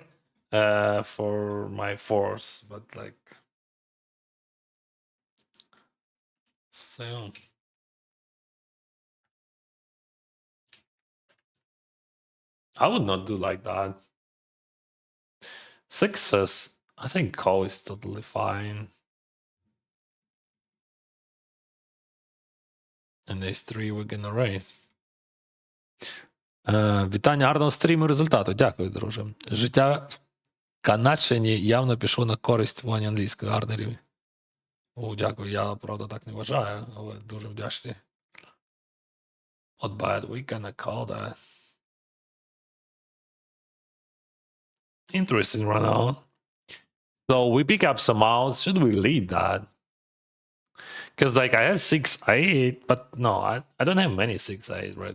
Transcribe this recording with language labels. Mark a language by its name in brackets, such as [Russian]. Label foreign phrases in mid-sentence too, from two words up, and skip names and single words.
[English] For my fours, but like, so I would not do like that. Sixes, I think call is totally fine. And ace 3 we're gonna raise. [Ukrainian] Вітання, гарного стріму результату. Дякую, друже. Життя в Канадщині явно пішло на користь в плані англійської. Гарний рівень. О, дякую. Я, правда, так не вважаю, але дуже вдячний. [English] Not bad. We gonna call that. Interesting run out. So we pick up some outs. Should we lead that? Because like I have 6-8, but no, I don't have many 6-8, right?